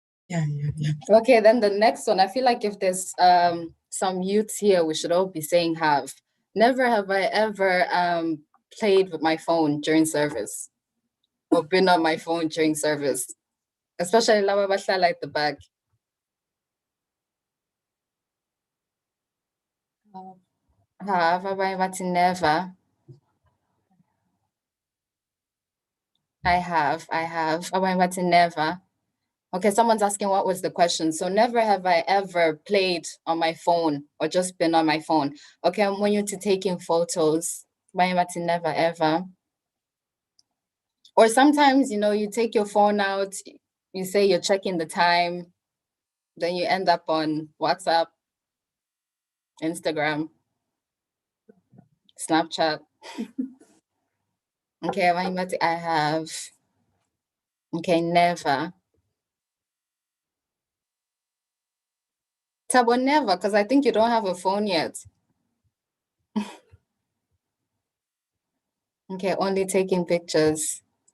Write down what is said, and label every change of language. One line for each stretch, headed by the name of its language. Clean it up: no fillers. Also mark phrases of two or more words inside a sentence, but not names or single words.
English: Yeah. Okay, then the next one. I feel like if there's some youths here, we should all be saying have. Never have I ever played with my phone during service or been on my phone during service, especially
Zulu: laba bahlala
English: at the back.
Zulu: Have abanye bathi never.
English: I have.
Zulu: Abanye bathi never.
English: Okay, someone's asking what was the question. So never have I ever played on my phone or just been on my phone. Okay, I'm when you're taking photos.
Zulu: Abanye bathi
English: never ever. Or sometimes, you take your phone out, you say you're checking the time, then you end up on WhatsApp, Instagram, Snapchat. Okay,
Zulu: abanye bathi
English: I have. Okay, never. Tabo, never, because I think you don't have a phone yet. Okay, only taking pictures.